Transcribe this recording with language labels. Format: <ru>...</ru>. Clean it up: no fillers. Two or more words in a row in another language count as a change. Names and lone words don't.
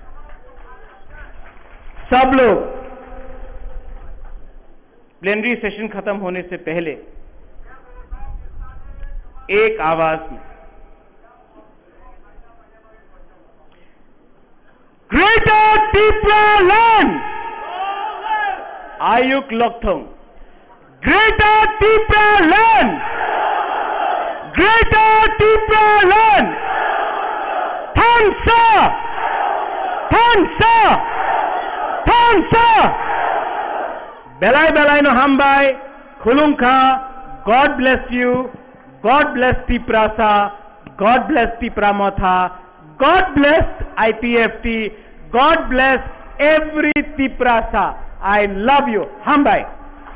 <hi>सब लोग प्लेनरी सेशन खत्म होने से पहले एक आवाज में ग्रेटर तिपरा लैंड</hi> <trp>आयुक लॉकथोंग, ग्रेटर तिपरा लैंड, ग्रेटर तिपरा लैंड, थांसा, थांसा, थांसा, बेलाय बेलाय नो हामबाय, खुलुंखा,</trp> <en>God bless you, God bless Tiprasa, God bless Tipramotha, God bless IPFT, God bless every Tiprasa. I love you. Hambai.</en>